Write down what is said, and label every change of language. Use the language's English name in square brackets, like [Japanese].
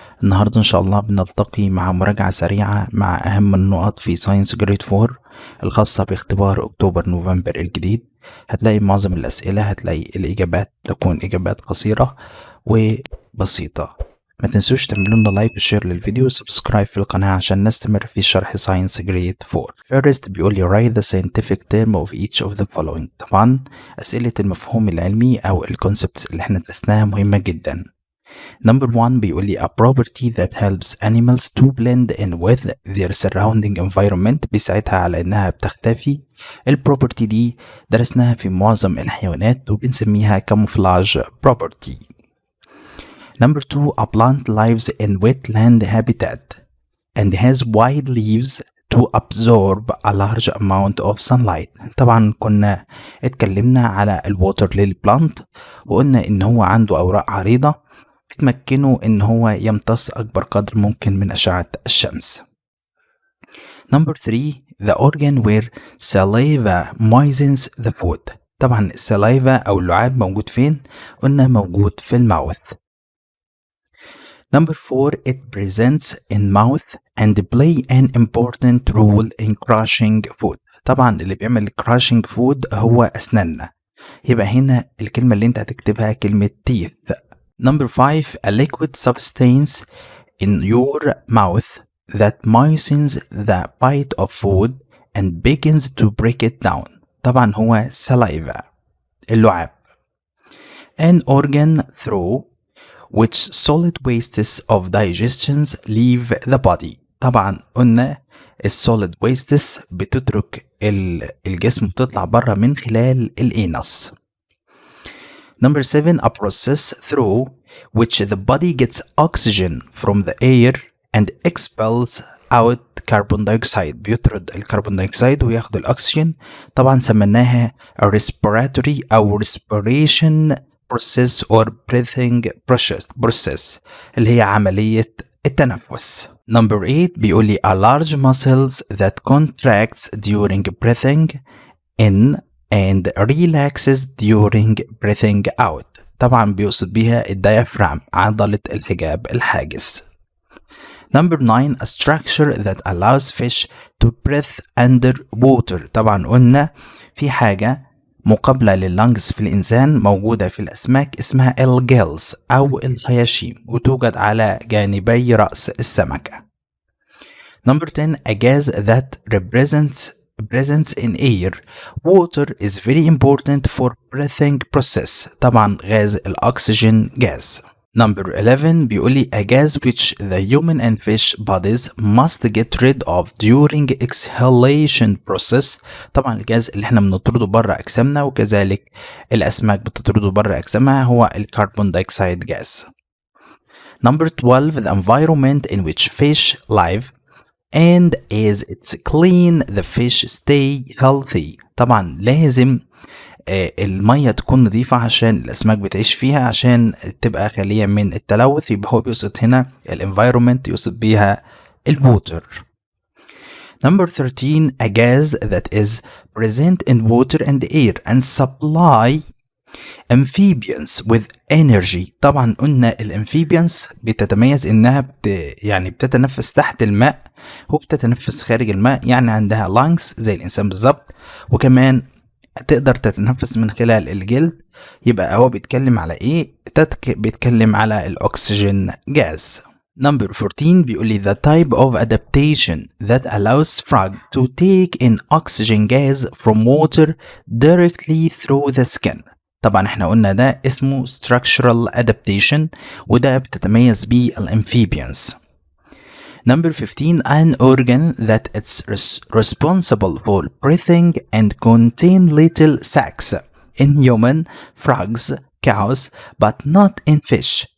[Arabic] النهاردة إن شاء الله بنلتقي مع مراجعة سريعة مع أهم النقط في ساينس جريد 4 الخاصة باختبار أكتوبر نوفمبر الجديد. هتلاقي معظم الأسئلة، هتلاقي الإجابات تكون إجابات قصيرة وبسيطة. ما تنسوش تعملوا لنا لايك وشير للفيديو وسبسكرايب في القناة عشان نستمر في شرح ساينس جريد 4. [English] First [Arabic] بيقول لي [English] write the scientific term of each of the following. [Arabic] طبعا أسئلة المفهوم العلمي أو الكونسبتس اللي احنا درسناها مهمة جدا. [English] Number 1 [Arabic] بيقول لي [English] a property that helps animals to blend in with their surrounding environment، [Arabic] بيساعدها على انها بتختفي. البروبرتي دي درسناها في معظم الحيوانات وبنسميها [English] camouflage property. Number 2 a plant lives in wetland habitat and has wide leaves to absorb a large amount of sunlight. [Arabic] طبعا كنا اتكلمنا على الووتر ليلي بلانت وقلنا ان هو عنده اوراق عريضة بتمكنه ان هو يمتص اكبر قدر ممكن من اشعة الشمس. [English] Number 3 the organ where saliva moistens the food. [Arabic] طبعا السلايفا او اللعاب موجود فين؟ قلنا موجود في الماوث. [English] Number 4 it presents in mouth and play an important role in crushing food. [Arabic] طبعا اللي بيعمل [English] crushing food [Arabic] هو أسناننا، يبقى هنا الكلمة اللي انت هتكتبها كلمة teeth. [English] Number 5 a liquid substance in your mouth that moistens the bite of food and begins to break it down. [Arabic] طبعا هو saliva اللعاب. [English] An organ through which solid wastes of digestions leave the body. [Arabic] طبعا قلنا السوليد wastes بتترك الجسم وتطلع بره من خلال الانس. [English] Number 7 a process through which the body gets oxygen from the air and expels out carbon dioxide. [Arabic] بيطرد الكربون دايوكسيد وياخد الأكسجين. طبعا سميناها respiratory أو [English] respiration process or breathing process [Arabic] اللي هي عملية التنفس. [English] Number 8 [Arabic] بيقول لي [English] a large muscles that contracts during breathing in and relaxes during breathing out. [Arabic] طبعا بيقصد بيها الديافرام، عضلة الحجاب الحاجز. [English] Number 9 a structure that allows fish to breathe under water. [Arabic] طبعا قلنا في حاجة مقابلة لللنجز في الإنسان موجودة في الأسماك اسمها الجيلز أو الخياشيم وتوجد على جانبي رأس السمكة. [English] Number 10 a gas that presents in air. Water is very important for breathing process. [Arabic] طبعا غاز الأكسجين gas. [English] Number 11 [Arabic] بيقول لي [English] a gas which the human and fish bodies must get rid of during exhalation process. [Arabic] طبعا الجاز اللي احنا بنطرده بره أجسامنا وكذلك الأسماك بتطرده بره أجسامها هو الكربون دايوكسيد gas. [English] Number 12 the environment in which fish live and as it's clean the fish stay healthy. [Arabic] طبعا لازم المية تكون نظيفة عشان الأسماك بتعيش فيها عشان تبقى خالية من التلوث، يبقى هو بيقصد هنا الانفايرومنت يقصد بيها الووتر. [English] Number 13 a gas that is present in water and air and supply amphibians with energy. [Arabic] طبعا قلنا الامفيبيانس بتتميز انها بتتنفس تحت الماء وبتتنفس خارج الماء، يعني عندها lungs زي الانسان بالظبط، وكمان تقدر تتنفس من خلال الجلد. يبقى هو بيتكلم على ايه؟ بيتكلم على الاكسجين جاز. [English] Number 14 [Arabic] بيقول لي [English] the type of adaptation that allows frog to take in oxygen gas from water directly through the skin. [Arabic] طبعا احنا قلنا ده اسمه [English] structural adaptation [Arabic] وده بتتميز بيه الامفيبيانس. [English] Number 15 an organ that it's responsible for breathing and contain little sacs in human, frogs, cows but not in fish.